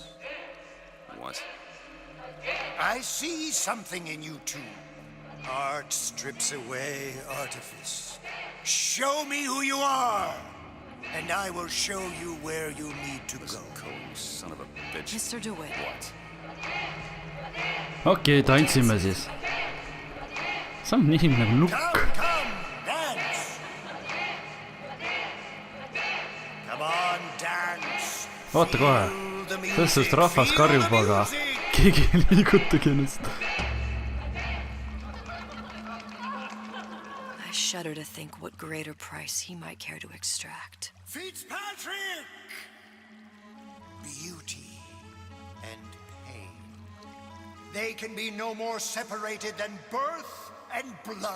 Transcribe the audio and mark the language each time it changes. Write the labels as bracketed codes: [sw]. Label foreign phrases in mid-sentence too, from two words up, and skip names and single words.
[en] What? I see something in you two. Art strips away artifice. Show me who you are, and I will show you where you need to go. Cohen, son of a bitch. Mr. DeWitt. What? [et] Okei, tantsime siis. See on nii nagu nukk. [en] Come, dance. Come on, dance. [et] Oota kohe. Tõstust rahvas karjub, aga keegi ei liigutagi ennast. [en] I shudder to think what greater price he might care to extract. Fitzpatrick! Beauty and pain. They can be no more separated than birth and blood.